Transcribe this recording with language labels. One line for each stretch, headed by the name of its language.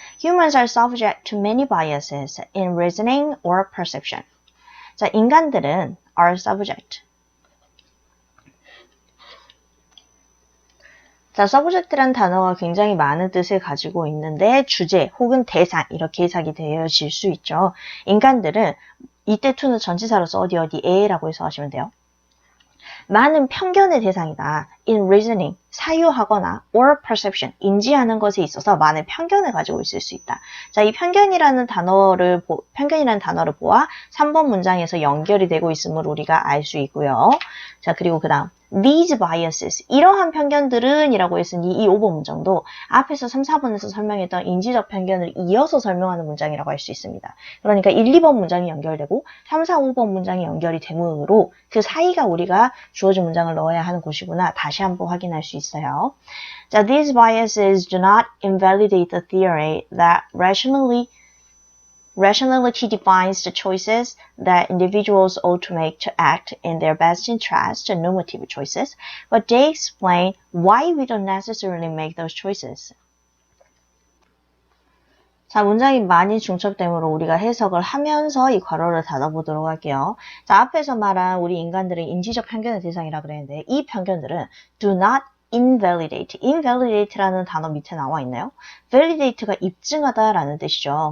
English: Humans are subject to many biases in reasoning or perception.
Korean: 자, 인간들은
English: are subject.
Korean: 자, subject란 단어가 굉장히 많은 뜻을 가지고 있는데 주제 혹은 대상 이렇게 해석이 되어질 수 있죠. 인간들은 이때 to는 전치사로서 어디에라고 해석하시면 돼요. 많은 편견의 대상이다.
English: In reasoning,
Korean: 사유하거나
English: or perception,
Korean: 인지하는 것에 있어서 많은 편견을 가지고 있을 수 있다. 자, 이 편견이라는 단어를 보아 3번 문장에서 연결이 되고 있음을 우리가 알 수 있고요. 자, 그리고 그 다음
English: these biases,
Korean: 이러한 편견들은 이라고 했으니 이 5번 문장도 앞에서 3, 4번에서 설명했던 인지적 편견을 이어서 설명하는 문장이라고 할 수 있습니다. 그러니까 1, 2번 문장이 연결되고 3, 4, 5번 문장이 연결이 되므로 그 사이가 우리가 주어진 문장을 넣어야 하는 곳이구나 다시 한번 확인할 수 있어요.
English: 자, these biases do not invalidate the theory that Rationality defines the choices that individuals ought to make to act in their best interest, normative choices, but they explain why we don't necessarily make those choices.
Korean: 자, 문장이 많이 중첩되므로 우리가 해석을 하면서 이 괄호를 닫아보도록 할게요. 자, 앞에서 말한 우리 인간들은 인지적 편견의 대상이라 그랬는데 이 편견들은
English: do not invalidate.
Korean: invalidate라는 단어 밑에 나와 있나요? validate가 입증하다라는 뜻이죠.